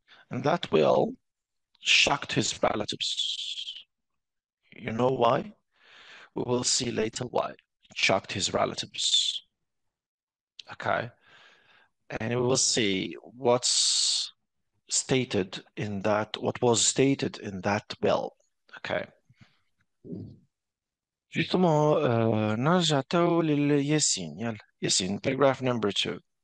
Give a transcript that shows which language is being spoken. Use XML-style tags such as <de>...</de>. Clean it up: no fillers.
<en>And that will shocked his relatives. You know why? We will see later why. It shocked his relatives. Okay. And we will see what's stated in that, what was stated in that bill. Okay.</en> <fr>Justement,</fr> <ar>نرجع تو للياسين. يلا</ar> <en>ياسين, paragraph number 2.</en>